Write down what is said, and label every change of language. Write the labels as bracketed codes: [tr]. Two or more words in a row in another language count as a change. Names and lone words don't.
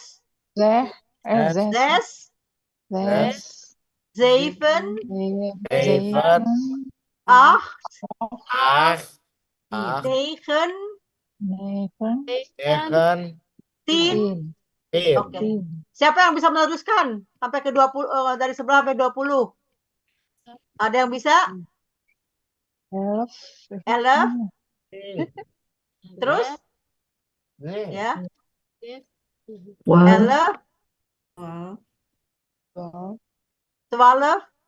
[nl] Zes. Zes. Zes. Zeven. Zeven. Acht. Acht. Negen. Negen. Tien. Tien. [id] Oke. Siapa yang bisa meneruskan sampai ke 20, dari 11 sampai 20? Ada yang bisa? 11. Terus? Ya. 11. 12.